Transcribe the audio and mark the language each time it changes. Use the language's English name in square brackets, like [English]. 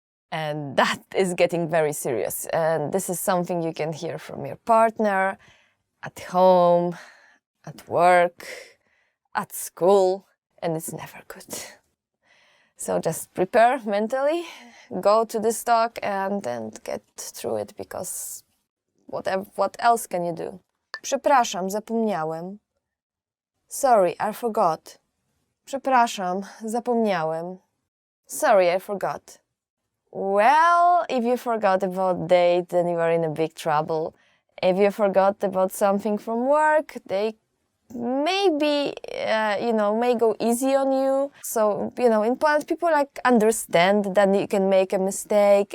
[English] And that is getting very serious. And this is something you can hear from your partner, at home, at work, at school, and it's never good. So just prepare mentally, go to this talk and get through it, because what else can you do? [Polish] Przepraszam, zapomniałem. [English] Sorry, I forgot. [Polish] Przepraszam, zapomniałem. [English] Sorry, I forgot. Well, if you forgot about date, then you are in a big trouble. If you forgot about something from work, they maybe, may go easy on you. So, in Poland, people understand that you can make a mistake.